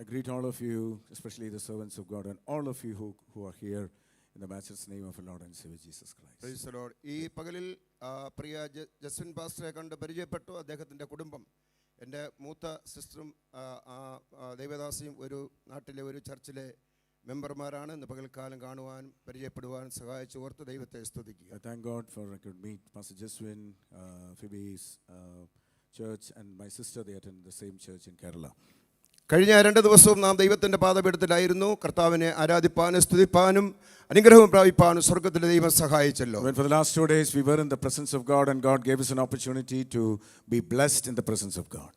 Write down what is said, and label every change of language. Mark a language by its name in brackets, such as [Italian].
[English] I greet all of you, especially the servants of God, and all of you who are here in the matchless name of our Lord and Savior Jesus Christ. Praise the Lord. [Malayalam] ഈ പകലിൽ പ്രിയ ജസ്വിൻ പാസ്റ്ററെ കണ്ട് പരിചയപ്പെട്ടു. അദ്ദേഹത്തിൻ്റെ കുടുംബം, എൻ്റെ മൂത്ത സിസ്റ്ററും ദൈവദാസിയും ഒരു നാട്ടിലെ ഒരു ചർച്ചിലെ മെമ്പർമാരാണ്. ഇന്ന് പകൽക്കാലം കാണുവാനും പരിചയപ്പെടുവാനും സഹായിച്ചു ഓർത്ത് ദൈവത്തെ സ്തുതിക്കുക. [English] I thank God for I could meet Pastor Jeswin, Phoebe's church, and my sister. They attend the same church in Kerala. [Malayalam] കഴിഞ്ഞ 2 ദിവസവും നാം ദൈവത്തിൻ്റെ പാദപീഠത്തിലായിരുന്നു. കർത്താവിനെ ആരാധിപ്പാനും സ്തുതിപ്പാനും അനുഗ്രഹം പ്രാപിപ്പാനും സ്വർഗ്ഗത്തിലെ ദൈവം സഹായിച്ചല്ലോ. [English] When for the last 2 days we were in the presence of God, and God gave us an opportunity to be blessed in the presence of God.